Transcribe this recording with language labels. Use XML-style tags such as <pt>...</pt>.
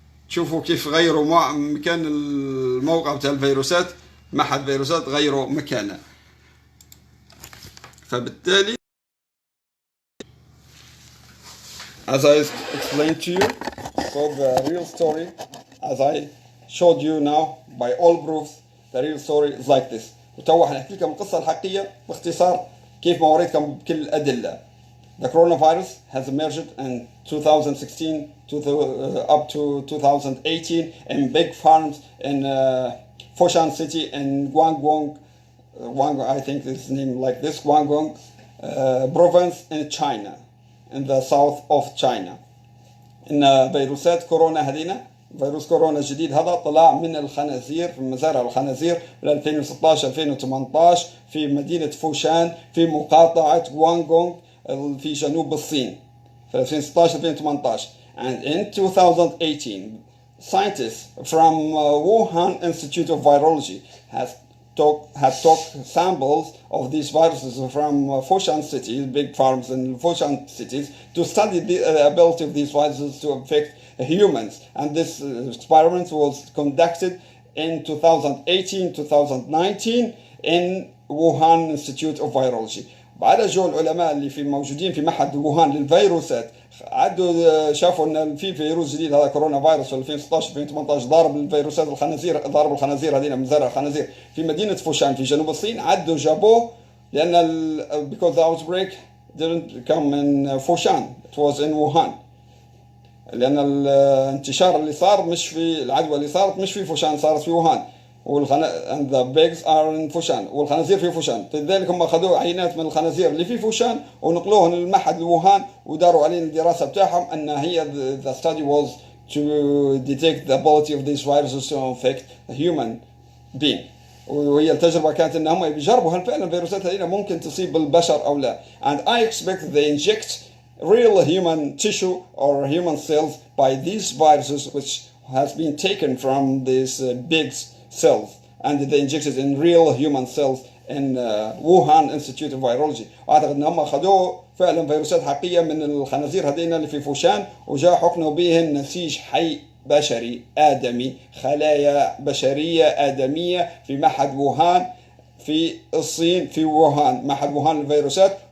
<ar>تشوفوا كيف غيروا مكان الموقع بتاع الفيروسات، معهد فيروسات غيروا مكانه.</ar> <en>فبالتالي as I explained to you, so the real story, as I showed you now by all proofs, the real story is like this.</en> <ar>وتوا حنحكي لكم القصة الحقيقية باختصار كيف ما وريتكم بكل الأدلة.</ar> <en>The coronavirus has emerged in 2016 up to 2018 in big farms in Foshan city in Guangdong, I think it's named like this, Guangdong province in China. in the south of China.</en> <ar>إن فيروسات كورونا هذينا، فيروس كورونا الجديد هذا طلع من الخنازير، في مزارع الخنازير في 2016 2018 في مدينة فوشان في مقاطعة غوانغونغ في جنوب الصين في 2016 2018.</ar> <en>And in 2018 scientists from Wuhan Institute of Virology had took samples of these viruses from Foshan cities, big farms in Foshan cities, to study the ability of these viruses to infect humans. And this experiment was conducted in 2018-2019 in Wuhan Institute of Virology.</en> <ar>بعد جو العلماء اللي في موجودين في معهد ووهان للفيروسات عدوا شافوا ان في فيروس جديد هذا كورونا فيروس في 2016 2018 ضارب الفيروسات الخنازير، ضارب الخنازير هذين مزارع الخنازير في مدينه فوشان في جنوب الصين. عدوا جابوه لان</ar> <en>because the outbreak didn't come in Foshan, it was in Wuhan.</en> <ar>لان الانتشار اللي صار مش في العدوى اللي صارت مش في فوشان، صارت في ووهان.</ar> <en>and the pigs are in</en> <ar>فوشان والخنازير في فوشان. لذلك هم اخذوا عينات من الخنازير اللي في فوشان ونقلوهم للمعهد لوهان وداروا عليهم الدراسه بتاعهم ان هي</ar> <en>the study was to detect the ability of these viruses to infect a human being.</en> <ar>وهي التجربه كانت ان هم بيجربوا هل فعلا الفيروسات هذه ممكن تصيب البشر او لا.</ar> <en>And I expect they inject real human tissue or human cells by these viruses which has been taken from these pigs cells and they injected in real human cells in Wuhan Institute of Virology.</en> <ar>واعتقد ان هم اخذوه فعلا فيروسات حقيقيه من الخنازير هذين اللي في فوشان وجاء حقنوا بهن نسيج حي بشري آدمي، خلايا بشريه آدميه في معهد ووهان في الصين في ووهان، معهد ووهان للفيروسات.</ar>